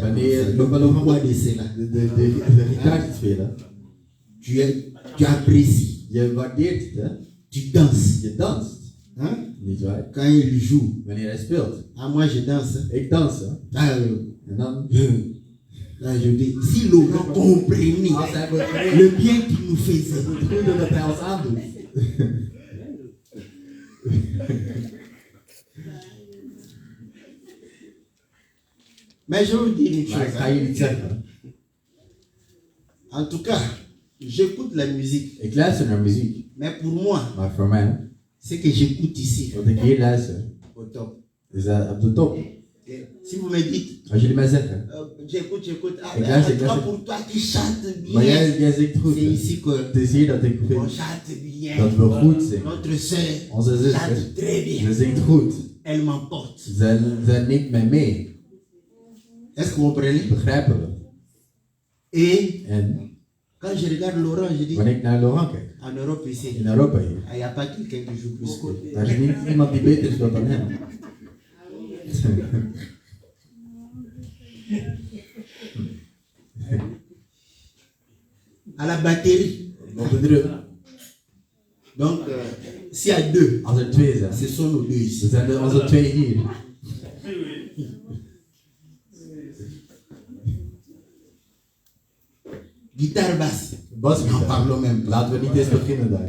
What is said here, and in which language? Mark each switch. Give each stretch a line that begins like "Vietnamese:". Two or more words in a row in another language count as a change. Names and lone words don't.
Dutch: wanneer
French: de cela,
Dutch: de gitaar spelen,
French: tu apprécies.
Dutch: Je waardeert het, hè?
French: Tu danses.
Dutch: Je danst.
French: Hein?
Dutch: Niet waar?
French: Quand il joue.
Dutch: Wanneer hij speelt.
French: Ah, moi je danse.
Dutch: Ik dans, hè? En dan.
French: Là, je dis, si Laurent comprenait le bien qu'il nous faisait.
Dutch: Het goede dat hij ons aandoet.
French: Mais je vous dis une chose.
Dutch: Ga je niet zeggen.
French: En tout cas, j'écoute la musique.
Dutch: Ik luister naar muziek.
French: Mais pour moi,
Dutch: maar voor mij,
French: c'est que j'écoute ici.
Dutch: Wat ik hier luister,
French: au top.
Dutch: Is op de top.
French: Si vous me dites,
Dutch: als jullie mij zeggen,
French: j'écoute,
Dutch: ik luister,
French: pour toi qui chante bien.
Dutch: Maar jij zingt goed.
French: C'est ici que
Dutch: het is hier dat ik vind
French: on chante bien.
Dutch: Dat we goed zingen.
French: Notre sœur
Dutch: onze zuster
French: chante très bien.
Dutch: Ze zingt goed.
French: Elle m'emporte.
Dutch: Ze neemt mij mee.
French: Est-ce que vous comprenez?
Dutch: Begrijpen we?
French: En quand je regarde Laurent, je dis,
Dutch: wanneer ik naar Laurent kijk,
French: en Europe ici,
Dutch: in Europa hier,
French: il n'y a pas quelqu'un qui joue plus que lui.
Dutch: Er is niet iemand die beter speelt dan hem.
French: À la batterie,
Dutch: op de drum,
French: Donc, s'il y a deux,
Dutch: als er twee zijn,
French: ce sont nos deux ici.
Dutch: dan zijn er onze twee hier.
French: Guitare basse.
Dutch: Bas,
French: N'en parlons même pas.
Dutch: laten we niet eens beginnen daar.